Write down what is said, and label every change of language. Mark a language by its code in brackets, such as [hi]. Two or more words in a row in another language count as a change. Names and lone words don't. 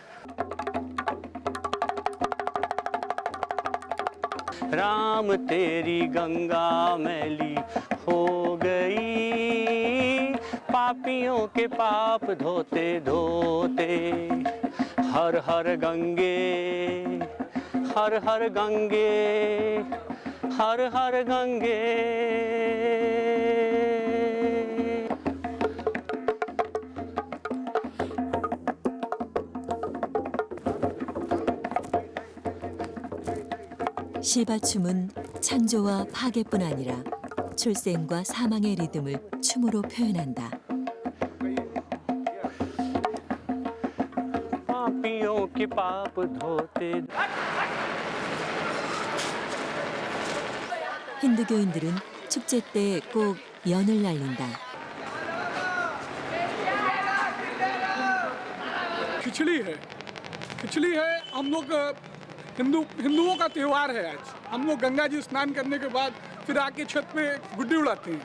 [hi] राम तेरी गंगा मैली हो गई, पापियों के पाप धोते धोते। हर हर गंगे, हर हर गंगे, हर हर गंगे। [ko] 시바춤은 창조와 파괴뿐 아니라 출생과 사망의 리듬을 춤으로 표현한다. 힌두교인들은 축제 때 꼭 연을 날린다. [hi] खिचड़ी है हम लोग हिंदुओं का त्यौहार है। आज हम लोग गंगा जी स्नान करने के बाद फिर आके छत पे गुड्डी उड़ाते हैं।